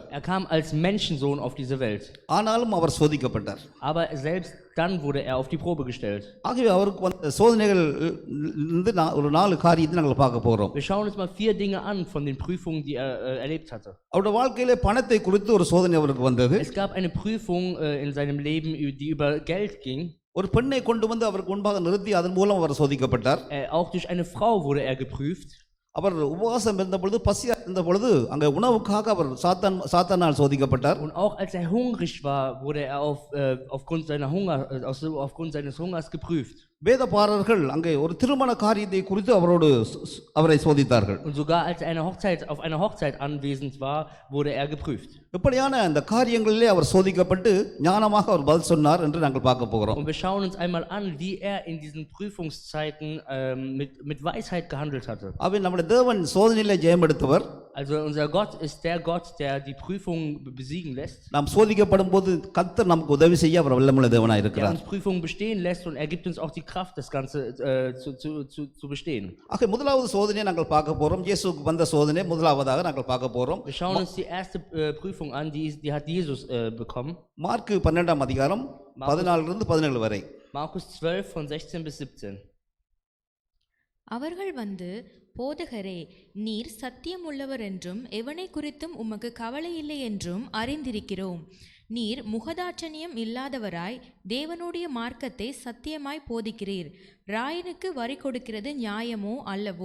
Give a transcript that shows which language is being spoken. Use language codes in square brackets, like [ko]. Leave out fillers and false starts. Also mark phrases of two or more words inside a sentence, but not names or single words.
[de] Er kam als Menschensohn auf diese Welt. [ta] ஆனாலும் அவர் சோதிக்கப்பட்டார். [de] Aber selbst dann wurde er auf die Probe gestellt. [ta] ஆகவே அவருக்கு வந்த சோதனைகள் இருந்து ஒரு 4 காரியத்தை நாங்கள் பார்க்க போகிறோம். [de] Wir schauen uns mal 4 Dinge an von den Prüfungen, die er erlebt hatte. [ta] அவருடைய வாழ்க்கையிலே பணத்தை குறித்து ஒரு சோதனை அவருக்கு வந்தது. [de] Es gab eine Prüfung in seinem Leben, die über Geld ging. [ta] ஒரு பெண்ணை கொண்டு வந்து அவருக்கு முன்பாக நிறுத்தி அதன் மூலம் அவர் சோதிக்கப்பட்டார். [de] Auch durch eine Frau wurde er geprüft. [ta] அவர் உபவாசம் இருந்த பொழுது, பசியாக இருந்த பொழுது அங்கே உணவுக்காக அவர் சாத்தானால் சோதிக்கப்பட்டார். [de] Und auch als er hungrig war, wurde er aufgrund seines Hungers geprüft. [ta] வேதபாரர்கள் அங்கே ஒரு திருமண காரியத்தை குறித்து அவரை சோதித்தார்கள். [de] Und sogar als er auf einer Hochzeit anwesend war, wurde er geprüft. [ta] இப்படியான அந்த காரியங்களிலே அவர் சோதிக்கப்பட்டு ஞானமாக அவர் பதில் சொன்னார் என்று நாங்கள் பார்க்க போகிறோம். [de] Und wir schauen uns einmal an, wie er in diesen Prüfungszeiten mit Weisheit gehandelt hatte. [ta] அவன் நம்முடைய தேவன் சோதனையிலே ஜெயம் எடுத்தவர். [de] Also unser Gott ist der Gott, der die Prüfungen besiegen lässt. [ta] நாம் சோதிக்கப்படும் போது கர்த்தர் நமக்கு உதவி செய்ய அவர் வல்லமுள்ள தேவனாய் [de] Der [ta] இருக்கிறார். [de] uns Prüfungen bestehen lässt und er gibt uns auch die Kraft, das Ganze zu bestehen. [ta] ஆக முதலாவது சோதனையை நாங்கள் பார்க்க போறோம். இயேசுவுக்கு வந்த சோதனை முதலாவதாக நாங்கள் பார்க்க போறோம். [de] Wir schauen uns die erste Prüfung an, die hat Jesus bekommen. [ta] மார்க்கு 12ஆம் அதிகாரம் 14 இருந்து 17 வரை. [de] Markus 12 von 16 bis 17. [ta] அவர்கள் வந்து, போதகரே, நீர் சத்தியம் உள்ளவர் என்றும் எவனை குறித்தும் உமக்கு கவலை இல்லை என்றும் அறிந்திருக்கிறோம். நீர் முகதாட்சணியம் இல்லாதவராய் தேவனுடைய மார்க்கத்தை சத்தியமாய் போதிக்கிறீர். ராயனுக்கு வரி கொடுக்கிறது நியாயமோ அல்லவோ?